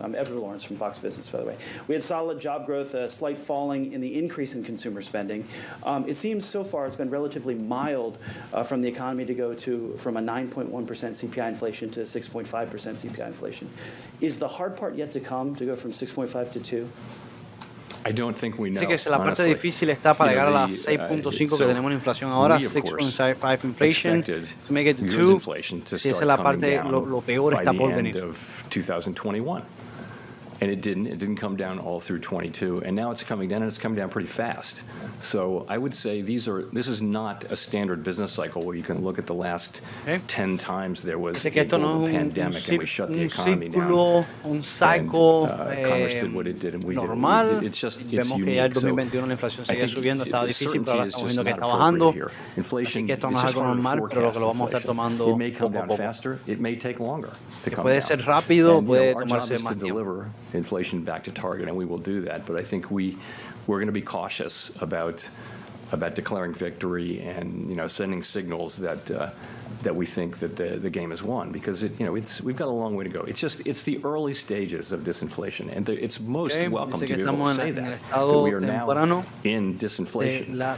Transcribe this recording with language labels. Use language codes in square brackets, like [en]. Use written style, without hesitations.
[en] I'm Edward Lawrence from Fox Business, by the way. We had solid job growth, a slight falling in the increase in consumer spending. It seems so far it's been relatively mild from the economy to go from a 9.1% CPI inflation to 6.5% CPI inflation. Is the hard part yet to come to go from 6.5 to 2? I don't think we know. [es] Así que la parte difícil está para llegar a las 6.5 que tenemos en inflación ahora, [en] 6.5 inflation, to make it to 2. [es] Si esa es la parte, lo peor está por venir. [en] Of 2021. And it didn't come down all through 22, and now it's coming down, and it's coming down pretty fast. So I would say this is not a standard business cycle where you can look at the last 10 times there was a global pandemic and we shut the economy down. [es] Un cycle [en] Congress did what it did, and we [es] normal. [en] did. It's [es] Vemos que ya el 2021 la inflación seguía subiendo, estaba difícil, pero ahora estamos viendo que está bajando. Así que esto no es algo normal, pero lo que lo vamos a estar tomando poco a poco. Que puede ser rápido, puede tomarse más tiempo. [en] Inflation back to target, and we will do that. But I think we're going to be cautious about declaring victory and sending signals that we think that the game is won, because we've got a long way to go. It's the early stages of disinflation, and it's most welcome to be able to say that we are now in disinflation.